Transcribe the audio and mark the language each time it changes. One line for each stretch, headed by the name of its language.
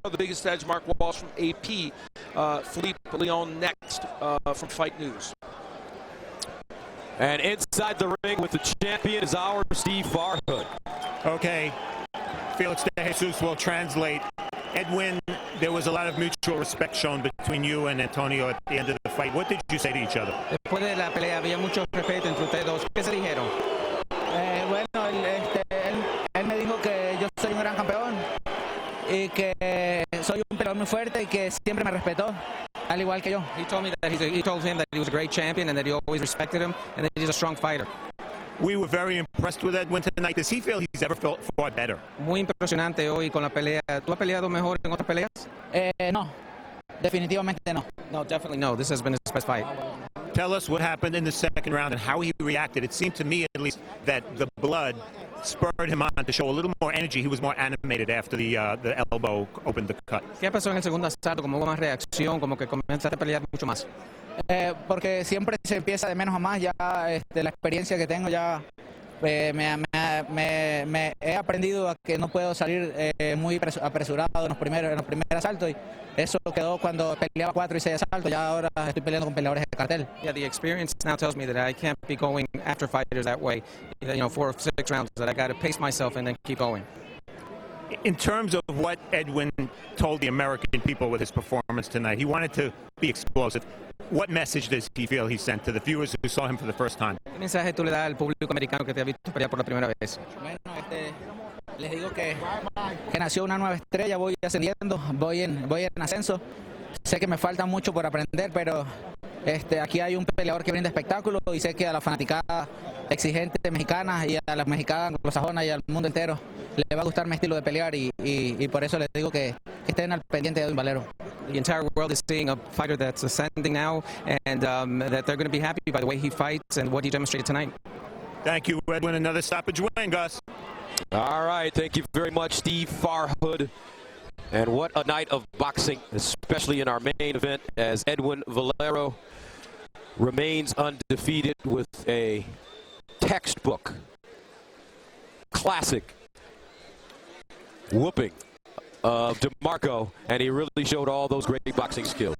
English: The biggest edge, Mark Walsh from AP. Philippe Leon next from Fight News. And inside the ring with the champion is our Steve Farhood. Okay, Felix De Jesus will translate. Edwin, there was a lot of mutual respect shown between you and Antonio at the end of the fight. What did you say to each other?
Spanish: Después de la pelea había mucho respeto entre ustedes dos. ¿Qué se dijeron? Bueno, él me dijo que yo soy un gran campeón y que soy un peleador muy fuerte y que siempre me respetó, al igual que yo.
English: He told me that he told him that he was a great champion and that he always respected him and that he's a strong fighter. We were very impressed with Edwin tonight. Does he feel he's ever fought better?
Spanish: Muy impresionante hoy con la pelea. ¿Tú has peleado mejor en otras peleas? No, definitivamente no.
English: No, definitely no. This has been his best fight. Tell us what happened in the second round and how he reacted. It seemed to me, at least, that the blood spurred him on to show a little more energy. He was more animated after the elbow opened the cut.
Spanish: ¿Qué pasó en el segundo asalto? Como hubo más reacción, como que comenzaste a pelear mucho más. Porque siempre se empieza de menos a más. Ya la experiencia que tengo ya me he aprendido a que no puedo salir muy apresurado en los primeros asaltos. Y eso quedó cuando peleaba 4 y 6 asaltos. Ya ahora estoy peleando con peleadores de cartel.
English: Yeah, the experience now tells me that I can't be going after fighters that way. 4 or 6 rounds. That I got to pace myself and then keep going. In terms of what Edwin told the American people with his performance tonight, he wanted to be explosive. What message does he feel he sent to the viewers who saw him for the first time?
Spanish: ¿Qué mensaje tú le das al público americano que te ha visto pelear por la primera vez? Bueno, les digo que nació una nueva estrella, voy ascendiendo, voy en ascenso. Sé que me falta mucho por aprender, pero aquí hay un peleador que brinda espectáculo y sé que a la fanaticada exigente mexicana y a las mexicanas anglosajonas y al mundo entero le va a gustar mi estilo de pelear y por eso les digo que estén al pendiente de Edwin Valero.
English: The entire world is seeing a fighter that's ascending now, and that they're going to be happy by the way he fights and what he demonstrated tonight. Thank you, Edwin. Another stoppage win, Gus. All right, thank you very much, Steve Farhood. And what a night of boxing, especially in our main event, as Edwin Valero remains undefeated with a textbook, classic whooping of Demarco, and he really showed all those great boxing skills.